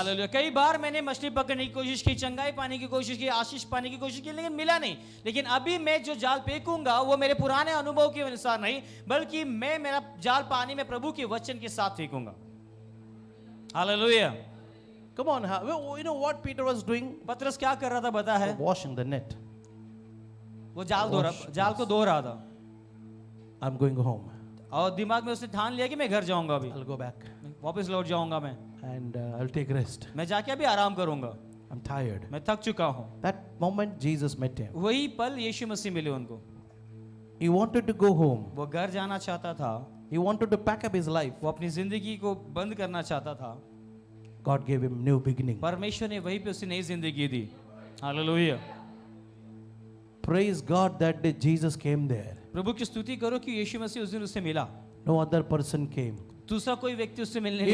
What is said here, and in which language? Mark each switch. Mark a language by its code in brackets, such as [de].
[hi] Hallelujah. कई बार मैंने मछली पकड़ने की कोशिश की, चंगाई पाने की कोशिश की, आशीष पाने की कोशिश की, लेकिन मिला नहीं। लेकिन अभी मैं जो जाल फेंकूंगा वो मेरे पुराने अनुभव के अनुसार नहीं, बल्कि मैं मेरा जाल पानी में प्रभु के वचन के साथ फेंकूंगा। Hallelujah. [en] Come on, you know what Peter was doing? [hi] पतरस क्या कर रहा था पता है? [en] Washing the net. [hi] वो जाल को धो रहा था [en] I'm going home. [hi] और दिमाग में उसने ठान लिया कि मैं घर जाऊंगा, अभी [en] I'll go back [hi] वापस लौट जाऊंगा मैं [en] and I'll take rest. [hi] मैं जाके अभी आराम करूंगा, [en] I'm tired. [hi] मैं थक चुका हूँ। [en] That moment Jesus met him. [hi] वही पल यीशु मसीह मिले उनको। [en] He wanted to go home. [hi] वो घर जाना चाहता था, [en] He wanted to pack up his life. [hi] वो अपनी जिंदगी को बंद करना चाहता था। [en] God gave him new beginning. [hi] परमेश्वर ने वहीं पे उसे नई जिंदगी दी। Hallelujah. [en] Praise God that day Jesus came there. [hi] प्रभु की स्तुति करो कि यीशु मसीह उस दिन उससे मिला, [en] No other person came. [hi] दूसरा कोई व्यक्ति उससे मिलने नहीं